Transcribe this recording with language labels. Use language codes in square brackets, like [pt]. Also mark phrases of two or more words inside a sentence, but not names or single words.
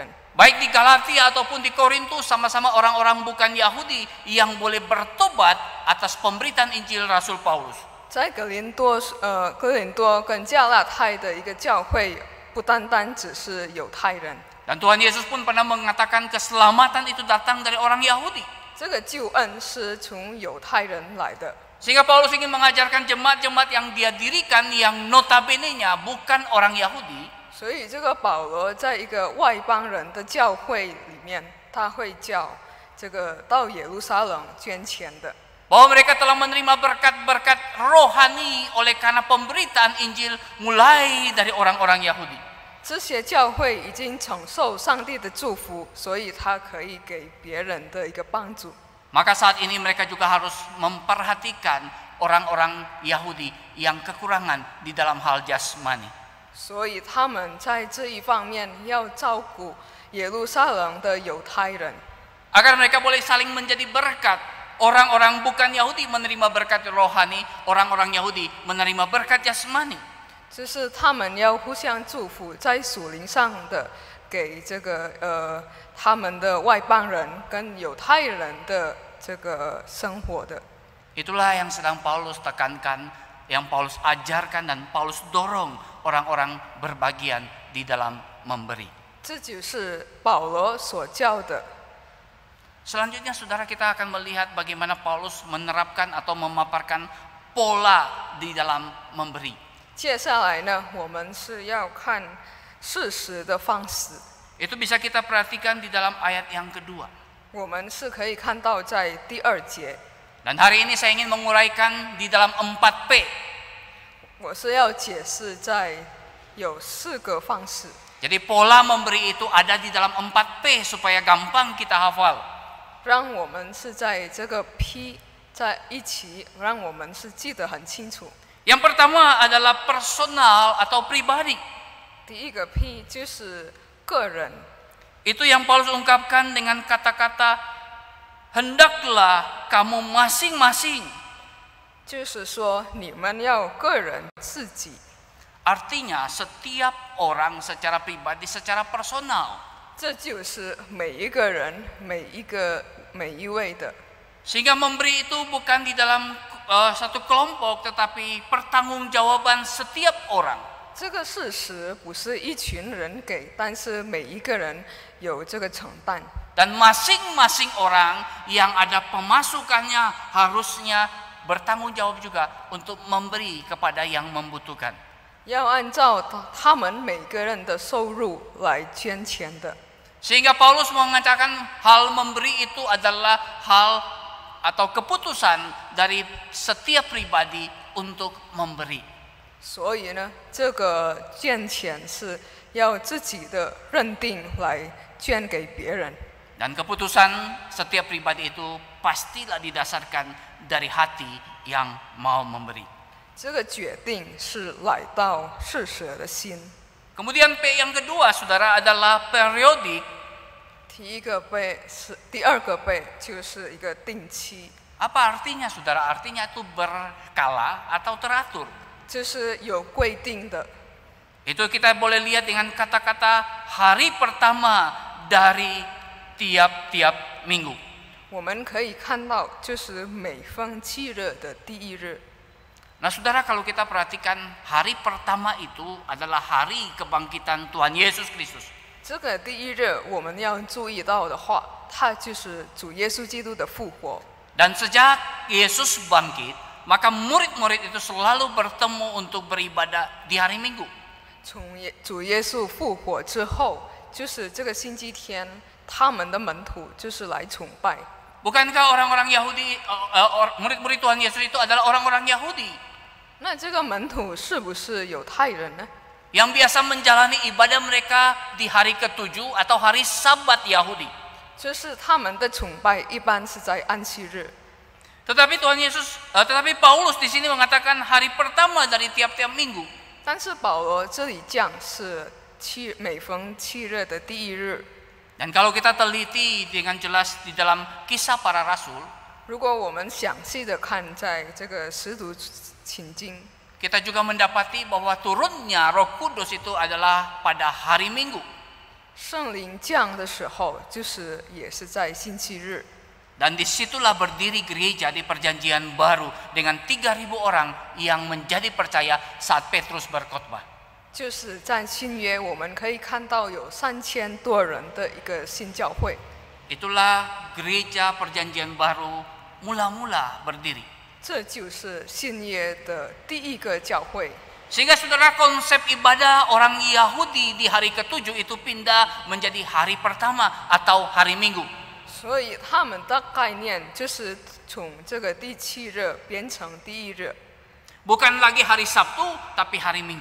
[id] Baik di Galatia ataupun di Korintus sama-sama orang-orang bukan Yahudi yang boleh bertobat atas pemberitaan Injil Rasul Paulus. [zh] 在哥林多跟加拉太的一个教会，不单单只是犹太人。 [id] Dan Tuhan Yesus pun pernah mengatakan keselamatan itu datang dari orang Yahudi. [zh] 这个救恩是从犹太人来的。 [id] Sehingga Paulus ingin mengajarkan jemaat-jemaat yang dia dirikan yang notabene-nya bukan orang Yahudi. [zh] 所以这个保罗在一个外邦人的教会里面，他会叫这个到耶路撒冷捐钱的。 [id] Bahwa mereka telah menerima berkat-berkat rohani oleh karena pemberitaan Injil mulai dari orang-orang Yahudi. [zh] 这些教会已经承受上帝的祝福，所以他可以给别人的一个帮助。 [id] Maka saat ini mereka juga harus memperhatikan orang-orang Yahudi yang kekurangan di dalam hal jasmani. [zh] 所以他们在这一方面要照顾耶路撒冷的犹太人， [id] Agar mereka boleh saling menjadi berkat orang-orang bukan Yahudi menerima berkat rohani, orang-orang Yahudi menerima berkat jasmani. [zh] 就是他们要互相祝福，在属灵上的给这个他们的外邦人跟犹太人的这个生活的。 [id] Itulah yang sedang Paulus tekankan, yang Paulus ajarkan dan Paulus dorong orang-orang berbagian di dalam memberi. [zh] 这就是保罗所教的。 [id] Selanjutnya saudara, kita akan melihat bagaimana Paulus menerapkan atau memaparkan pola di dalam memberi. [zh] 接下来呢，我们是要看事实的方式。 [id] Itu bisa kita perhatikan di dalam ayat yang kedua. [zh] 我们是可以看到在第2节。 [id] Dan hari ini saya ingin menguraikan di dalam 4P. [zh] 我是要解释在有4个方式。 [id] Jadi pola memberi itu ada di dalam 4P supaya gampang kita hafal. [zh] 让我们是在这个 P 在一起，让我们是记得很清楚。 [id] Yang pertama adalah personal atau pribadi. [zh] 第一个 P 就是个人， [id] Itu yang Paulus ungkapkan dengan kata-kata hendaklah kamu masing-masing. [zh] 就是说你们要个人自己。 [id] Artinya setiap orang secara pribadi, secara personal. [zh] 这就是每一个人、每一位的。 [id] Sehingga memberi itu bukan di dalam satu kelompok, tetapi pertanggungjawaban setiap orang. [zh] 这个事实不是一群人给，但是每一个人有这个承担。 [id] Dan masing-masing orang yang ada pemasukannya harusnya bertanggung jawab juga untuk memberi kepada yang membutuhkan. [zh] 要按照他们每个人的收入来捐钱的。 [id] Sehingga Paulus mengatakan hal memberi itu adalah hal atau keputusan dari setiap pribadi untuk memberi. [zh] 所以呢，这个捐钱是要自己的认定来捐给别人。 [id] Dan keputusan setiap pribadi itu pastilah didasarkan dari hati yang mau memberi. [zh] 这个决定是来到施舍的心。 [id] Kemudian P yang kedua, saudara, adalah periodik. [zh] 第二个倍就是一个定期， [id] Apa artinya, saudara? Artinya itu berkala atau teratur. [zh] 就是有规定的。 [id] Itu kita boleh lihat dengan kata-kata hari pertama dari tiap-tiap minggu. [zh] 我们可以看到，就是每逢7日的第1日。 [id] Nah saudara, kalau kita perhatikan hari pertama itu adalah hari kebangkitan Tuhan Yesus Kristus. [zh] 这个第1日我们要注意到的话，它就是主耶稣基督的复活。 [id] Dan sejak Yesus bangkit, maka murid-murid itu selalu bertemu untuk beribadah di hari Minggu. [zh] 从主耶稣复活之后，就是这个星期天，他们的门徒就是来崇拜。 [id] Bukankah orang-orang Yahudi, murid-murid Tuhan Yesus itu adalah orang-orang Yahudi? [zh] 那这个门徒是不是犹太人呢？ [id] Yang biasa menjalani ibadah mereka di hari ke-7 atau hari Sabat Yahudi. [zh] 就是他们的崇拜一般是在安息日。 [id] Tetapi Paulus di sini mengatakan hari pertama dari tiap-tiap minggu. [zh] 但是保罗这里讲是每逢7日的第1日。 [id] Dan kalau kita teliti dengan jelas di dalam Kisah Para Rasul, [zh] 如果我们详细的看在这个使徒情经， [id] kita juga mendapati bahwa turunnya Roh Kudus itu adalah pada hari Minggu. [zh] 圣灵降的时候，就是也是在星期日。 [id] Dan disitulah berdiri gereja di Perjanjian Baru dengan 3.000 orang yang menjadi percaya saat Petrus berkhotbah. [zh] 就是在新约，我们可以看到有3000多人的一个新教会。 [id] Itulah gereja Perjanjian Baru mula-mula berdiri. [zh] 这就是新约的第一个教会。 [id] Sehingga saudara, konsep ibadah orang Yahudi di hari ke-7 itu pindah menjadi hari pertama atau hari Minggu. [zh] 所以他们的概念就是从这个第7日变成第1日， [id] Bukan lagi hari Sabtu, tapi hari Minggu.